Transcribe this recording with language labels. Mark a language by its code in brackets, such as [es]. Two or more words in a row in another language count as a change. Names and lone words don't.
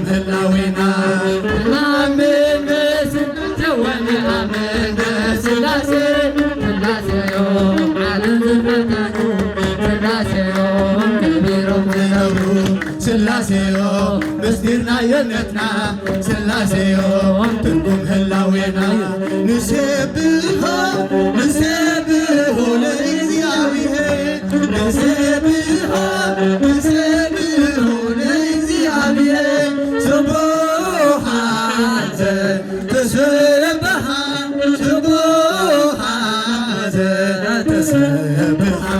[ti] ህላዌና ንአምን በስላሴ ወንአምን በስላሴ ስላሴዮ ዓለም ዝፈጠሩ ስላሴዮ ከቢሮም ዝነብሩ ስላሴዮ ምስጢርና የእምነትና ስላሴዮ ትርጉም ህላዌና [gez] ንሴብሖ ንሴብሖ ለእግዚአብሔር ንሴብሖ ንሴብሖ ለእግዚአብሔር ስቡሕ አንተ ተሰብሐ ስቡሕ አንተ ተሰብሐ